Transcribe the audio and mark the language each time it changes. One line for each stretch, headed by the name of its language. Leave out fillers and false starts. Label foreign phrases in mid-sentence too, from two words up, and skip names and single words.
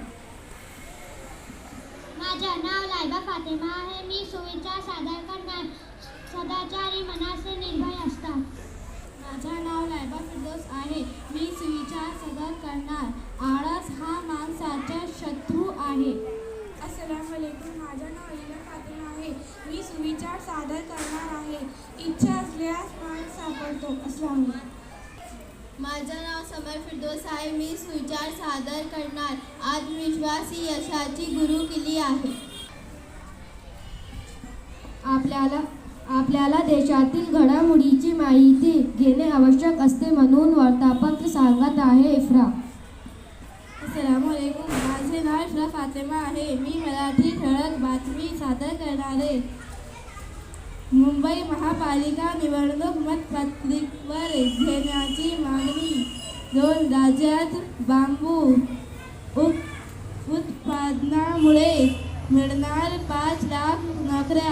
Marathi: माझे नाव लायबा फातेमा आहे. मी सुविचार सादर करणार. सदाचारी मनाचे निर्भय असतात. माझे नाव लायबा फिरदौस आहे. मी सुविचार सादर करणार. आळस हा माणसाचा शत्रू आहे.
Arabic: السلام عليكم.
Marathi: माझे नाव लीना फातेमा आहे. मी सुविचार सादर करणार आहे. इच्छा असल्यास मार्ग सापडतो. अस्सलाम. माझं नाव समर फिरदौस आहे. मी सुविचार सादर करणार. आत्मविश्वास ही यशाची गुरुकिल्ली आहे. आपल्याला देशातील घडामोडीची माहिती घेणे आवश्यक असते म्हणून वार्तापत्र सांगत आहे इफ्रा.
Arabic: السلام عليكم.
Marathi: माझे नाव इफ्रा फातेमा आहे. मी मराठी ठळक बातमी सादर करणारे. मुंबई महापालिका निवडणूक मतपत्रिकेवर घेण्याची मागणी. 2 राज्यात बांबू उत्पादनामुळे मिळणार 5 लाख नोकऱ्या.